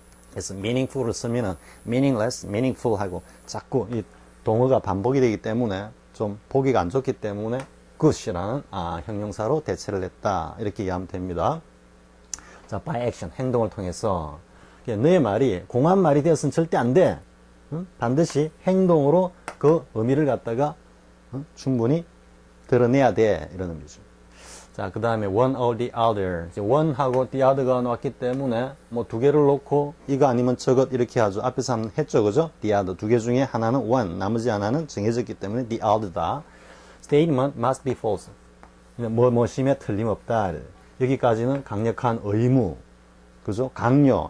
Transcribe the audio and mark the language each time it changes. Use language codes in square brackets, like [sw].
[ko] 그래서 meaningful을 쓰면은 meaningless, meaningful 하고 자꾸 이 동어가 반복이 되기 때문에 좀 보기가 안 좋기 때문에 good이라는 형용사로 대체를 했다. 이렇게 이해하면 됩니다. 자, [en] by action [ko] 행동을 통해서 너의 말이 공한 말이 되어서는 절대 안 돼. 반드시 행동으로 그 의미를 갖다가 충분히 드러내야 돼. 이런 의미죠. 자, 그 다음에 [en] one or the other. [ko] one하고 the other가 나왔기 때문에 두 개를 놓고 이거 아니면 저것 이렇게 하죠. 앞에서 한번 했죠. 그죠? the other. 두 개 중에 하나는 one. 나머지 하나는 정해졌기 때문에 the other다. [en] statement must be false. [ko] 뭐뭐심에 틀림없다. 여기까지는 강력한 의무. 그죠? 강요.